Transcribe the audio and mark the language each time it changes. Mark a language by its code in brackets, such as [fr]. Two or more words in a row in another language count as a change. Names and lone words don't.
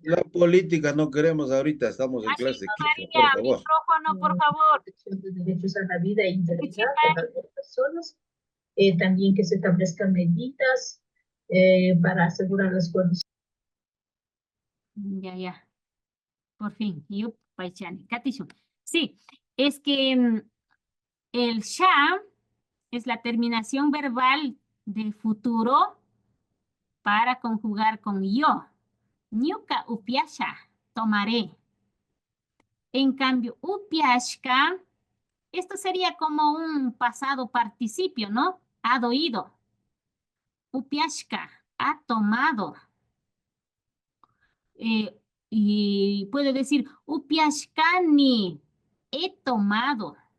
[es] La política no queremos ahorita, estamos en clase 15, por favor. Micrófono, por favor. Protección de derechos a la vida e integridad de las personas. También que se establezcan medidas para asegurar las condiciones. Ya. Por fin. [qu] Yo, Paichani. Katishun. [es] Sí, es que el sha es la terminación verbal de futuro para conjugar con yo. [qu] Ñuka upiasha, [es] tomaré. En cambio, upiashka, esto sería como un pasado participio, ¿no? Ha oído. Upiashka, ha tomado. Y puede decir, upiashkani, he tomado.